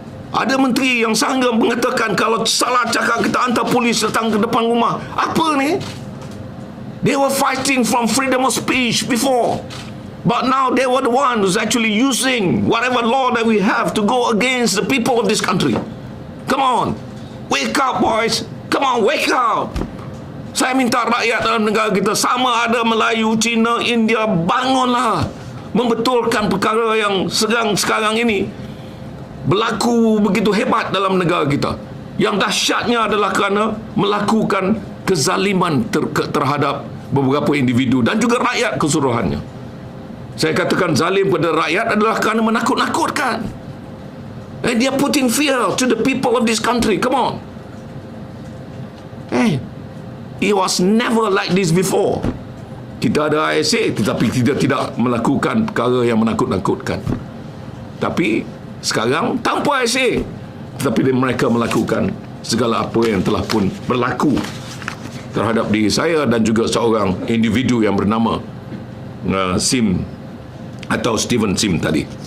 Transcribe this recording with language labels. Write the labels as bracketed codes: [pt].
[ms] Ada menteri yang sanggup mengatakan kalau salah cakap kita hantar polis datang ke depan rumah. Apa ni? [en] They were fighting from freedom of speech before, but now they were the ones who's actually using whatever law that we have to go against the people of this country. Come on, wake up boys. Come on, wake up. [ms] Saya minta rakyat dalam negara kita, sama ada Melayu, Cina, India, bangunlah, membetulkan perkara yang sekarang ini berlaku begitu hebat dalam negara kita. Yang dahsyatnya adalah kerana melakukan kezaliman terhadap beberapa individu dan juga rakyat keseluruhannya. Saya katakan zalim pada rakyat adalah kerana menakut-nakutkan. [en] And they are putting fear to the people of this country. Come on. It was never like this before. [ms] Kita ada ISA tetapi kita tidak melakukan perkara yang menakut-nakutkan. Tapi sekarang tanpa ISA tetapi mereka melakukan segala apa yang telah pun berlaku terhadap diri saya dan juga seorang individu yang bernama Sim atau Steven Sim tadi.